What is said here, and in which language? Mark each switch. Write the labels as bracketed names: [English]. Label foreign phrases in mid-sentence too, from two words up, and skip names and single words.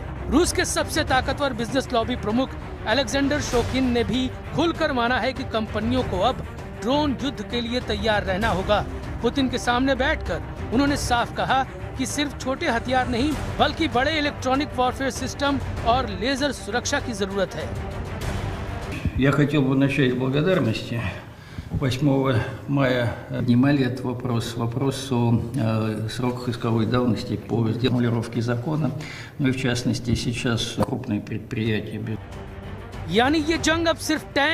[Hindi] रूस के सबसे ताकतवर [English] business lobby [Hindi] प्रमुख अलेक्जेंडर शोकिन ने भी खुलकर माना है कि कंपनियों को अब ड्रोन युद्ध के लिए तैयार रहना होगा। पुतिन के सामने बैठकर उन्होंने साफ कहा कि सिर्फ छोटे हथियार नहीं बल्कि बड़े [English] electronic warfare system [Hindi] और लेजर सुरक्षा की जरूरत है। [Russian] Я хотел бы начать с благодарности. 8 мая поднимали этот вопрос о сроках исковой давности по формулировке закона, ну и в частности сейчас крупные предприятия. [Hindi] यानी ये जंग अब सिर्फ टैंक